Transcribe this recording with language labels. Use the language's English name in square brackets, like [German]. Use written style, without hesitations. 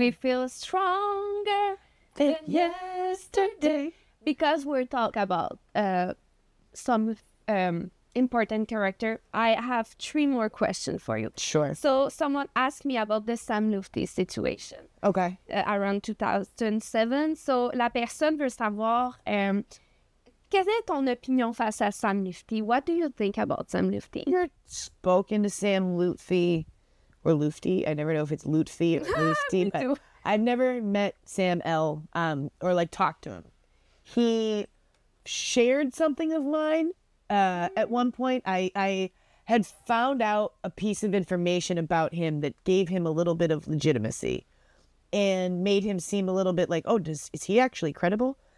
[English] We feel stronger than yesterday. Because we're talking about some important character, I have 3 more questions for you. Sure. So someone asked me about the Sam Lutfi situation. Okay. Around 2007. [French] So la personne veut savoir quelle est ton opinion face à Sam Lutfi? [English] What do you think about Sam Lutfi? You're spoken to Sam Lutfi or Lutfi. I never know if it's Lutfi or Lutfi, but too. I've never met Sam L. Or like talked to him. He shared something of mine. At one point, I had found out a piece of information about him that gave him a little bit of legitimacy and made him seem a little bit like, oh, is he actually credible?